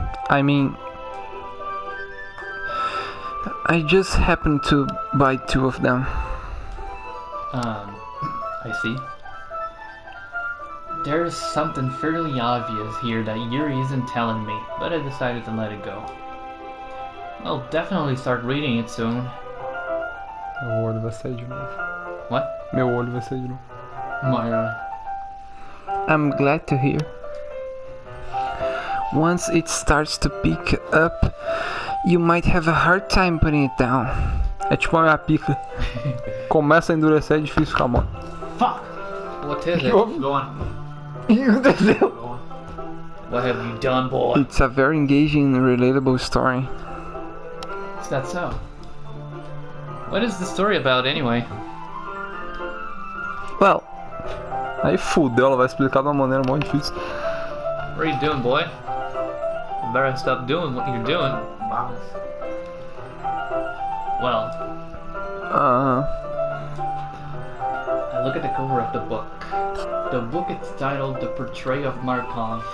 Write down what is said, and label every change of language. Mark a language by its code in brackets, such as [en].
[en] I mean, I just happened to buy two of them. I see. There's something fairly obvious here that Yuri isn't telling me, but I decided to let it go. I'll definitely start reading it soon. [pt] Meu olho vai sair de novo. [en] What? [pt] Meu olho vai sair de novo. [en] Myra. I'm glad to hear. Once it starts to pick up, you might have a hard time putting it down. [pt] É tipo a minha pica. Começa a endurecer, é difícil ficar mole. [en] Fuck! What is it? Go on. [pt] O que aconteceu? [en] Go on. What have you done, boy? It's a very engaging and relatable story. Is that so? What is the story about anyway? Well, [pt] Aí fudeu, ela vai explicar de uma maneira muito difícil. [en] What are you doing, boy? You better stop doing what you're doing. [pt] Balas. [en] Well, I look at the cover of the book. The book is titled The Portrait of Markov.